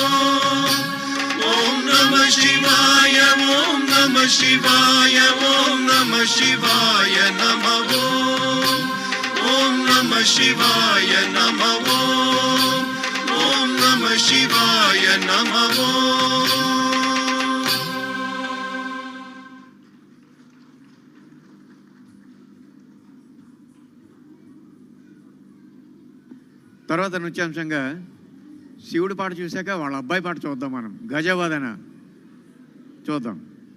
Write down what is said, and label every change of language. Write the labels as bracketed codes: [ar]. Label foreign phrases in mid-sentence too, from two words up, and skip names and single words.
[sa] ओम नमः शिवाय ओम नमः शिवाय ओम नमः शिवाय नमो ओम नमः शिवाय नमो ओम नमः शिवाय नमो [te] తర్వాత నృత్యాంశంగా శివుడి పాట చూశాక వాళ్ళ అబ్బాయి పాట చూద్దాం మనం గజవదన చూద్దాం.